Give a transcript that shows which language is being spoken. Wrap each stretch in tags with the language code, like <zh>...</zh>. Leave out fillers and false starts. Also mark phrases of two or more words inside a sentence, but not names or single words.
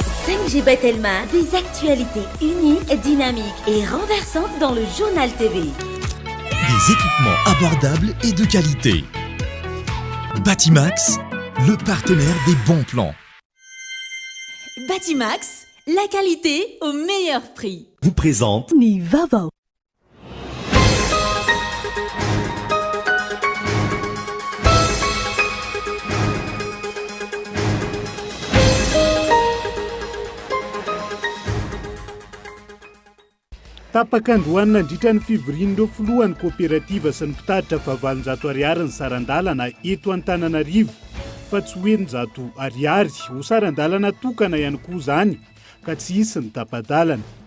<fr>5G Bethelma, des actualités uniques, dynamiques et renversantes dans le journal TV. Des équipements abordables et de qualité. Batimax, le partenaire des bons plans. Batimax, la qualité au meilleur prix. Vous présente Nivava.</fr> <mg>Tapaka androany nandritra ny fivorian'ireo filohan'ny kooperativa sy ny mpitatitra fa 700 ariary ny sarandalana eto Antananarivo, fa tsy hoe ny 100 ariary ho sarandalana tokana ihany koa izany ka tsy hisy ny tapadalana.</mg>